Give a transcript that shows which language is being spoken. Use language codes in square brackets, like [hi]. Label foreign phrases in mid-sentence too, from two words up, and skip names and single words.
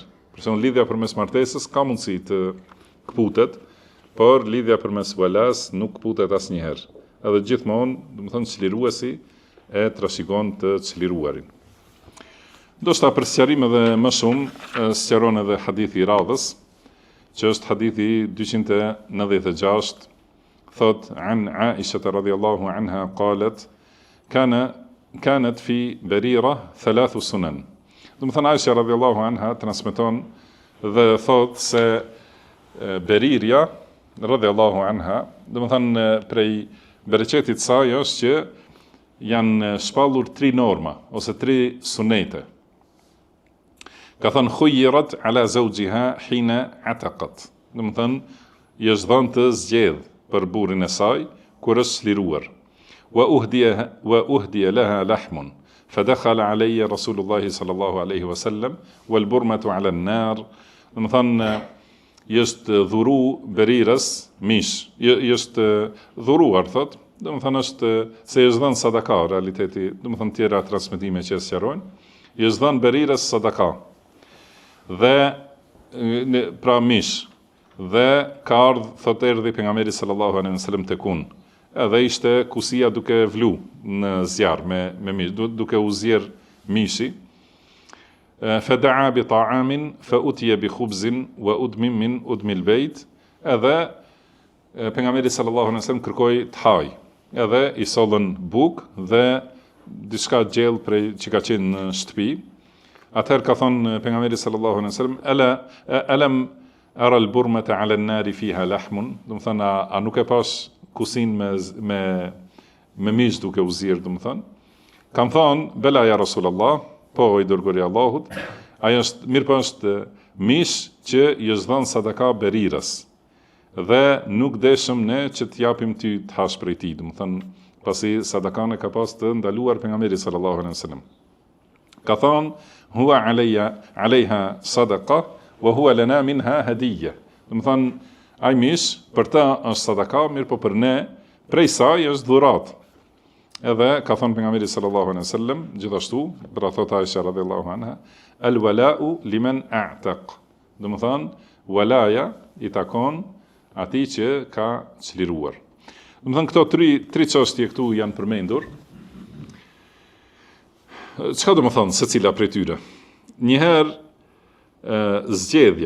[sq] Për shembull lidhja përmes martesës ka mundësi të kputet, por lidhja përmes walas nuk kputet asnjëherë. Edhe gjithmonë, do të thonë çliruesi e trashëgon të çliruarin. Ndoshta për sqarim edhe më shumë, sqaron edhe hadithi i radhës, që është hadithi 296, thot [ar] عن عائشة رضي الله عنها قالت كانت في بريرة 3 سنن. [sq] Do të thonë Aisha [ar] رضي الله عنها [sq] transmeton dhe thot se Beriria [ar] رضي الله عنها, [sq] do të thonë prej bereqetit saj është që janë shpallur 3 norma ose 3 sunete. Ka thënë [ar] خيرت على زوجها حين عتقت. [sq] Do të thonë i është dhënë të zgjedh për burrin e saj kur është çliruar. [ar] وأهدي لها لحم فدخل علي رسول الله صلى الله عليه وسلم والبرمة على النار. [sq] Do të thonë i është dhuru Berirës mish, i është dhuruar thot. Do të thonë është se i është dhënë sadaka, realiteti, do të thonë tjera transmetime që sqarojnë, i është dhënë Berirës sadaka. Dhe pra mish, dhe ka ardhur thot erdhi pejgamberi [ar] صلى الله عليه وسلم [sq] tekun. Edhe ishte kusia duke vlu në zjarr me mish, duke u zjerr mishi. [ar] فدعا بطعام فأتي بخبز وأدم من أدم البيت. [sq] Edhe pejgamberi [ar] صلى الله عليه وسلم [sq] kërkoi të haj. Edhe i sollën buk dhe diçka gjellë prej që ka qenë në shtëpi. Atëherë ka thonë pejgamberi [ar] صلى الله عليه وسلم ألم أر البرمة على النار فيها لحم. [sq] Do të thonë a nuk e pas kusin me mish duke u zirë, do të thonë. Kam thonë [ar] بلى يا رسول الله, [sq] po i dërguari i Allahut, ajo është mirë, po është mish që i është dhënë sadaka Berirës. Dhe nuk deshëm ne që të japim ty të hash prej tij, do të thonë, pasi sadakane ka pas të ndaluar pejgamberi [ar] صلى الله عليه وسلم. [sq] Ka thonë [ar] هو عليها صدقة وهو لنا منها هدية. [sq] Do të thonë ai mish për ta është sadaka, mirë po për ne prej saj është dhurat. Edhe ka thonë pejgamberi [ar] صلى الله عليه وسلم [sq] gjithashtu, pra thot Aisha [ar] رضي الله عنها, الولاء لمن أعتق. [sq] Do të thonë walaja i takon atij që ka çliruar. Do të thonë këto tri çështje këtu janë përmendur. Çka do të thonë secila prej tyre? Njëherë zgjedhja.